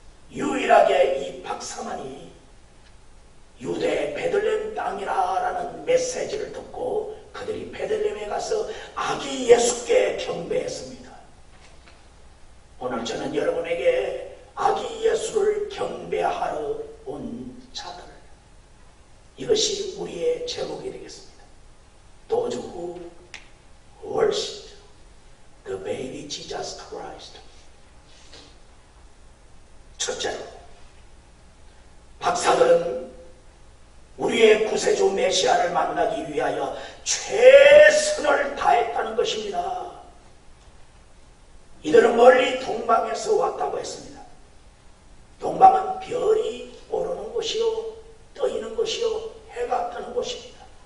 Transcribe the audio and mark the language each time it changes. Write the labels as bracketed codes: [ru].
[ko] 유일하게 이 박사만이 유대 베들레헴 땅이라는 메시지를 듣고 그들이 베들레헴에 가서 아기 예수께 경배했습니다. 오늘 저는 여러분에게 아기 예수를 경배하러 온 자들, 이것이 우리의 제목이 되겠습니다. [en] Those who worship the baby Jesus Christ. [ko] 첫째로, 박사들은 우리의 구세주 메시아를 만나기 위하여 최선을 다했다는 것입니다. 이들은 멀리 동방에서 왔다고 했습니다. 동방은 별이 오르는 곳이요, 떠있는 곳이요, 해가 뜨는 곳입니다.